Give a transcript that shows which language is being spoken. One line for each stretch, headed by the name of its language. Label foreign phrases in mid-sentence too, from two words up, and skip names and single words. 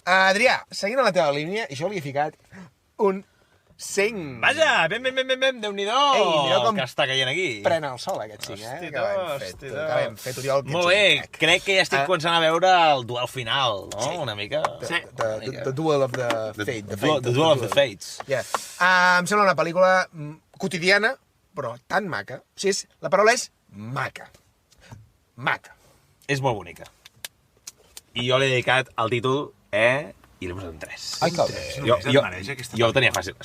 Catalan: Adrià, seguint a la teva línia, jo li he ficat un 5. Vaja, ben, Déu-n'hi-do! Ei, mira com que està caient aquí. Pren el sol, aquest 5, Que ben fet, Oriol. Molt bé, crec que ja estic començant a veure el duel final, no? Una mica. Sí. The Duel of the Fate. The Duel of the Fates. Yeah. Em sembla una pel·lícula quotidiana, però tan maca. O sigui, la paraula és maca. Maca. És molt bonica. I jo l'he dedicat al títol, i l'he posat un 3. Ai, que bé. Jo ho tenia fàcil.